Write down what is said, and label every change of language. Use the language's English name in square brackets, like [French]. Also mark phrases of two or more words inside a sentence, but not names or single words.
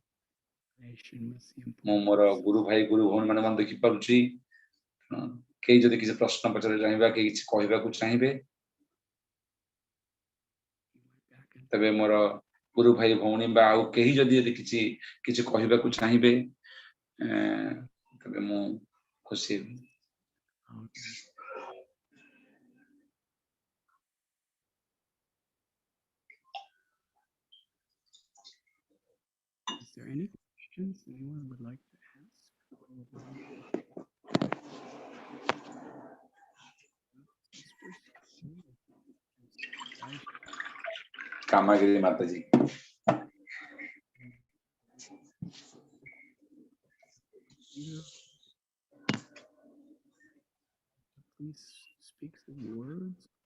[Odia] ମୁଁ ମୋର ଗୁରୁ ଭାଇ ଗୁରୁ ଭଉଣୀ ମାନେ ଦେଖିପାରୁଛି, କେହି ଯଦି କିଛି ପ୍ରଶ୍ନ ପଚାରିବାକୁ ଚାହିଁବା, କେହି କିଛି କହିବାକୁ ଚାହିଁବେ, ତେବେ ମୋର ଗୁରୁ ଭାଇ ଭଉଣୀ ବା ଆଉ କେହି ଯଦି କିଛି କହିବାକୁ ଚାହିଁବେ, ତେବେ ମୁଁ ଖୁସି ହେବି। [English] Is there any questions anyone would like to ask? कामागिरी माता जी, please speak some words.